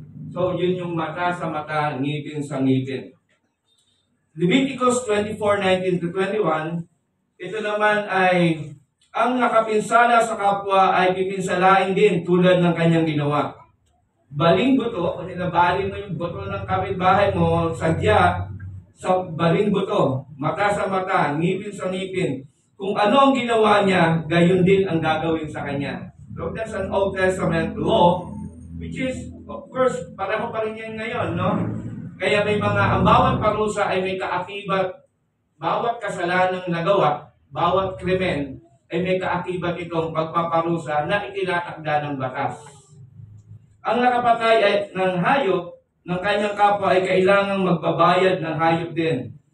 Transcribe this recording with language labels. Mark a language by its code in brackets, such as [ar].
[tl] So yun yung mata sa mata, ngipin sa ngipin. Leviticus 24:19-21, ito naman ay ang nakapinsala sa kapwa ay pipinsalain din tulad ng kanyang ginawa. Baling buto, kung nabali mo yung buto ng kapitbahay mo, sadya sa baling buto, mata sa mata, ngipin sa ngipin. Kung ano ang ginawa niya, gayon din ang gagawin sa kanya. [en] So that's an Old Testament law, which is, of course, [tl] pareho pa rin yan ngayon, no? Kaya may mga, ang bawat parusa ay may kaakibat, bawat kasalanang nagawa, bawat krimen, ay may kaakibat itong pagpaparusa na itinatakda ng batas. Ang nakapatay ay ng hayop ng kanyang kapwa ay kailangang magbabayad ng hayop din.